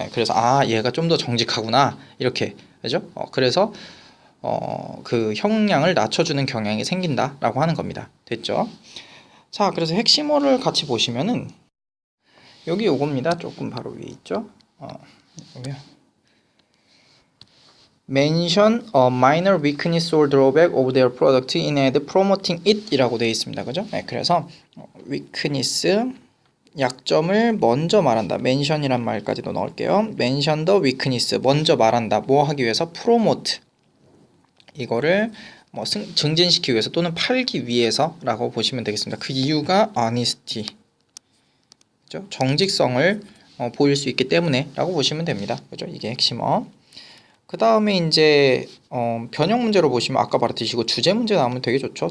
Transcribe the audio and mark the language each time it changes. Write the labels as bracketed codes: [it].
[ko] 그래서 얘가 좀 더 정직하구나 이렇게 그죠? 그래서 그 형량을 낮춰주는 경향이 생긴다라고 하는 겁니다. 됐죠? 자, 그래서 핵심어를 같이 보시면은 여기 요겁니다. 조금 바로 위에 있죠? 여기요. [en] Mention a minor weakness or drawback of their product in ad promoting it [ko] 이라고 되어 있습니다. 그죠? 그래서 weakness 약점을 먼저 말한다. mention이란 말까지도 넣을게요. [en] mention the weakness [ko] 먼저 말한다. 뭐 하기 위해서? promote 이거를 뭐 증진시키기 위해서 또는 팔기 위해서라고 보시면 되겠습니다. 그 이유가 honesty 그죠? 정직성을 보일 수 있기 때문에라고 보시면 됩니다. 그죠? 이게 핵심어. 그 다음에 이제 변형 문제로 보시면 아까 말했듯이 이거 주제 문제 나오면 되게 좋죠.